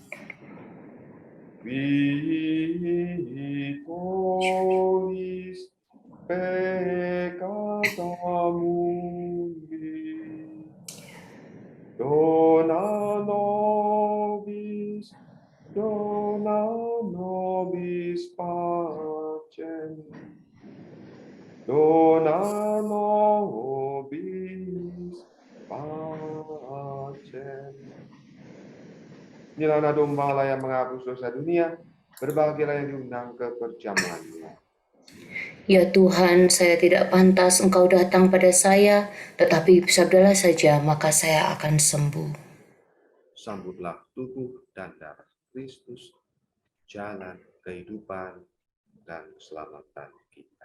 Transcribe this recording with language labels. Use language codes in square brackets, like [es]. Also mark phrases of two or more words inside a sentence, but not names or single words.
[la] qui tollis peccata mundi, dona nobis pacem, dona nobis pacem. [id] Inilah anak domba Allah yang menghapus dosa dunia, berbahagialah yang diundang ke perjamuannya. ya Tuhan, saya tidak pantas Engkau datang pada saya, tetapi sabdalah saja, maka saya akan sembuh. Sambutlah tubuh dan darah Kristus, jalan kehidupan dan keselamatan kita.